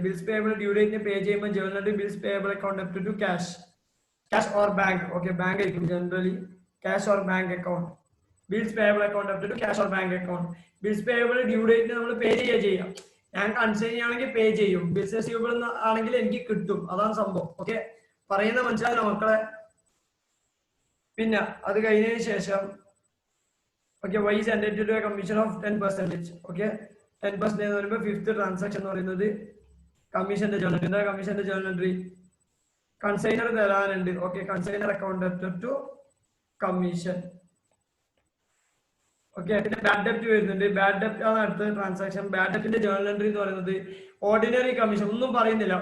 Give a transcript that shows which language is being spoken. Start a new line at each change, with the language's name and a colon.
English: Bills payable due ഡേറ്റിന് pay ചെയ്യുമ്പോൾ journal entry bills payable account debit to cash or bank. Okay, bank ആയിരിക്കും generally, cash or bank account. Bills payable account debit to cash or bank account.
Malayalam: Bills payable due ഡേറ്റിന് നമ്മൾ പേ ചെയ്യാം. ഞാൻ consign ആണെങ്കിൽ പേ ചെയ്യും, bills receivable ആണെങ്കിൽ എനിക്ക് കിട്ടും. അതാണ് സംഭവം. ഓക്കെ, പറയുന്ന മനസ്സിലായോ മക്കളെ? പിന്നെ അത് കഴിഞ്ഞതിന് ശേഷം okay
English: Y is entitled to a commission of 10%.
Malayalam: Okay, 10% എന്ന് പറയുമ്പോൾ ഫിഫ്ത്ത് ട്രാൻസാക്ഷൻ എന്ന് പറയുന്നത് കമ്മീഷന്റെ ജേർണൽ. എന്താ കമ്മീഷന്റെ journal entry? Consignor തരാനുണ്ട്.
English: Okay, consignor account debited to commission.
Malayalam: Okay, പിന്നെ ബാഡ് ഡെപ്റ്റ് വരുന്നുണ്ട്. ബാഡ് ഡെപ്റ്റ് ആണ് അടുത്ത ട്രാൻസാക്ഷൻ. ബാഡ് ഡെപ്റ്റിന്റെ ജേർണൽ എൻട്രി എന്ന് പറയുന്നത് ഓർഡിനറി കമ്മീഷൻ. ഒന്നും പറയുന്നില്ല.